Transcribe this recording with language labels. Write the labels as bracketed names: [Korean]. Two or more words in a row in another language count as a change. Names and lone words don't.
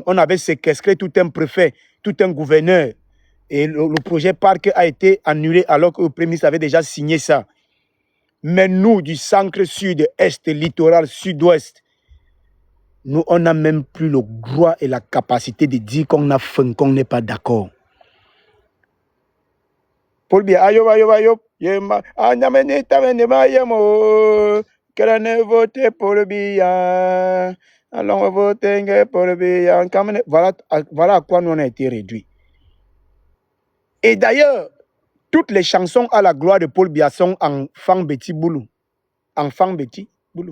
[French] On avait séquestré tout un préfet, tout un gouverneur. Et le projet parc a été annulé alors que le Premier ministre avait déjà signé ça. Mais nous, du centre, sud, est, littoral, sud-ouest, nous, on n'a même plus le droit et la capacité de dire qu'on a faim, qu'on n'est pas d'accord. Paul Biya, ayo, ayo, ayo. Yema, anyamene, tamene, mayemo. Que ne vote Paul Biya. Allons voter Paul Biya. Voilà, voilà à quoi nous on a été réduits. Et d'ailleurs, toutes les chansons à la gloire de Paul Biya sont en Fang Betty Boulou. En Fang Betty Boulou.